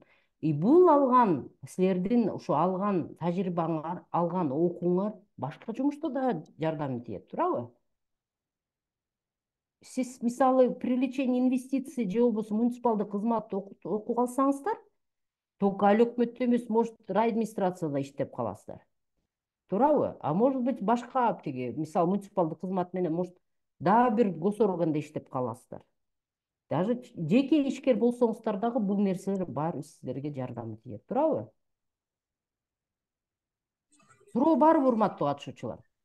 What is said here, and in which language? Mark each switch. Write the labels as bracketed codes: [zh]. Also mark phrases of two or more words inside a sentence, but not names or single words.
[ky] Бул алган силердин ушу алган тажрыйбаңар, алган окууңар башка жумушта да жардам тиет, туурабы? Сиз мисалы [ru] привлечение инвестиций [ky] же болбосо муниципалдык кызматты окуп алсаңыздар, только ал өкмөттө эмес, может, райадминистрацияда иштеп каласыздар. Туурабы? [ru] А может быть, [ky] башка тиги, мисалы муниципалдык кызмат менен, может, дагы бир госорганда иштеп каласыздар. Даже жеке ишкер болсоңуздар дагы бул нерселер баары сиздерге жардам тиет, туурабы? Суроо барбы, урматтуу катышуучулар?